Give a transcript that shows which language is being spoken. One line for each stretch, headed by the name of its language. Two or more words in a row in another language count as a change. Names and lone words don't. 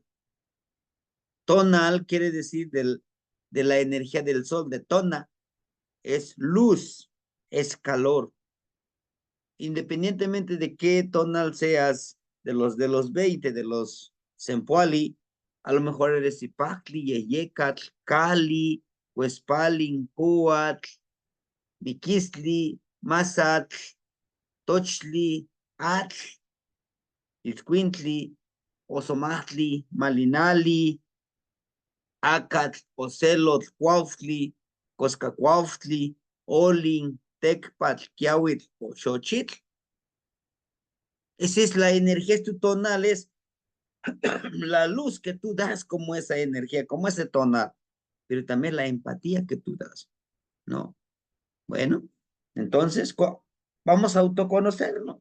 Spanish: Tonal quiere decir de la energía del sol, de tona, es luz, es calor. Independientemente de qué tonal seas, de los 20, de los Sempoali, a lo mejor eres Ipacli, Yeyecatl, Cali, Huespalin, Cuatl, Miquistli, Mazatl, Tochli, Atl, Itzcuintli, Ozomatli, Malinali, Acatl, Ocelot, Cuautli, Coscacuautli, Olin, Tecpatl, Quiahuitl o Xochitl. Esa es la energía, tu tonal, es la luz que tú das como esa energía, como ese tonal, pero también la empatía que tú das, ¿no? Bueno, entonces vamos a autoconocernos.